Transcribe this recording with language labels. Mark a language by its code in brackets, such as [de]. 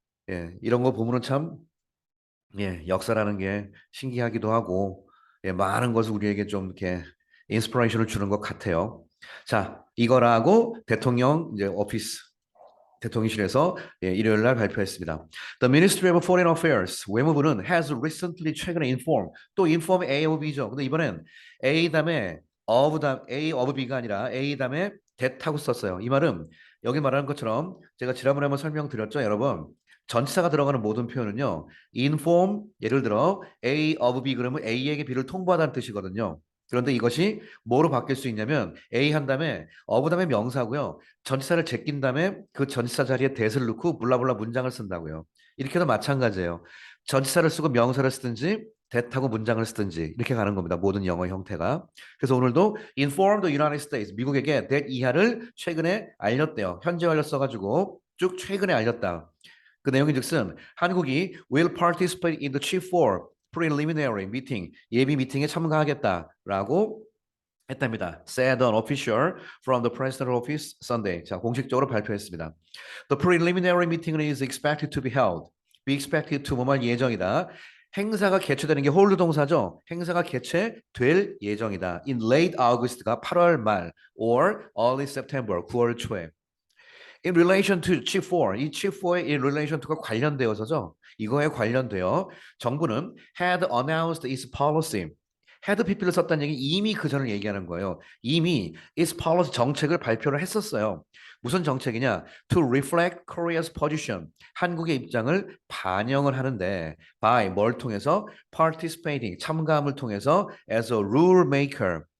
[ko] 예, 이런 거 보면은 참 역사라는 게 신기하기도 하고 많은 것을 우리에게 좀 이렇게 인스피레이션을 주는 것 같아요. 자, 이거라고 대통령 이제 오피스 대통령실에서 일요일 날 발표했습니다. [en] The Ministry of Foreign Affairs [ko] 외무부는 [en] has recently [ko] 최근에 [en] informed 또 inform A of B죠. [ko] 근데 이번엔 A 다음에 A of B가 아니라 A 다음에 that하고 썼어요. 이 말은 여기 말하는 것처럼 제가 지난번에 한번 설명드렸죠, 여러분. 전치사가 들어가는 모든 표현은요. inform 예를 들어 A of B 그러면 A에게 B를 통보하다는 뜻이거든요. 그런데 이것이 뭐로 바뀔 수 있냐면 A 한 다음에 of 다음에 명사고요. 전치사를 제낀 다음에 그 전치사 자리에 that을 넣고 블라블라 문장을 쓴다고요. 이렇게도 마찬가지예요. 전치사를 쓰고 명사를 쓰든지 that하고 문장을 쓰든지 이렇게 가는 겁니다. 모든 영어 형태가. 그래서 오늘도 [en] inform the United States [ko] 미국에게 that 이하를 최근에 알렸대요. 현재 완료 써가지고 쭉 최근에 알렸다. 그 내용인즉슨 한국이 [en] will participate in the Chip 4 preliminary meeting [ko] 예비 미팅에 참가하겠다라고 했답니다. [en] Said an official from the president office Sunday. [ko] 자, 공식적으로 발표했습니다. [en] The preliminary meeting is expected to be held. Be expected to [ko] 뭐말 예정이다. 행사가 개최되는 게 hold 동사죠. 행사가 개최될 예정이다. [en] In late August가 [ko] 8월 말 [en] or early September [ko] 9월 초에. [en] In relation to Chip 4, [ko] 이 Chip 4의 [en] in relation to가 [ko] 관련되어서죠. 이거에 관련되어 정부는 [en] had announced its policy. [ko] had PP를 썼다는 얘기 이미 그 전을 얘기하는 거예요. 이미 its policy 정책을 발표를 했었어요. 무슨 정책이냐? [en] To reflect Korea's position. [ko] 한국의 입장을 반영을 하는데 by 뭘 통해서 participating 참가함을 통해서 [en] as a rule maker.